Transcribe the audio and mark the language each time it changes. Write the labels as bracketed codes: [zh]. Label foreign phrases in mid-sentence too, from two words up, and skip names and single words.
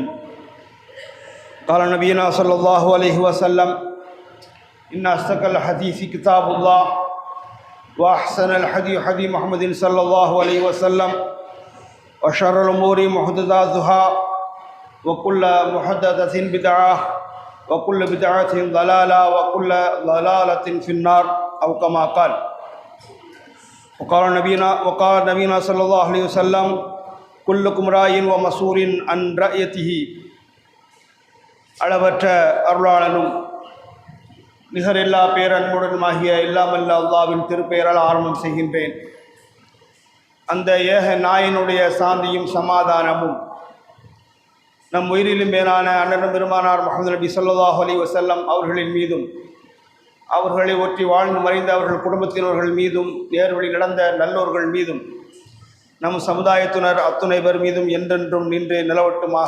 [ar] قال نبينا صلى الله عليه وسلم: إن أصدق الحديث كتاب الله، وأحسن الحديث حديث محمد صلى الله عليه وسلم، وشر الأمور محدثاتها، وكل محدثة بدعة، وكل بدعة ضلالة، وكل ضلالة في النار، أو كما قال. وقال نبينا صلى الله عليه وسلم: كلكم راع ومسؤول عن رعيته. [ta] அளவற்ற அருளாளனும் நிகரில்லா பேரன்புடனுமாகிய எல்லாமல்ல அல்லாஹ்வின் திருப்பெயரால் ஆரம்பம் செய்கின்றேன். அந்த ஏக நாயனுடைய சாந்தியும் சமாதானமும் நம் உயிரிலும் மேலான அண்ணன் பெருமானார் முஹம்மது நபி [ar] صلى الله عليه وسلم [ta] அவர்களின் மீதும், அவர்களை ஒற்றி வாழ்ந்து மறைந்த அவர்கள் குடும்பத்தினர்கள் மீதும், நேர்வழி நடந்த நல்லோர்கள் மீதும், நம் சமுதாயத்தினர் அத்துணை பேர் மீதும் என்றென்றும் நின்று நிலவட்டுமாக.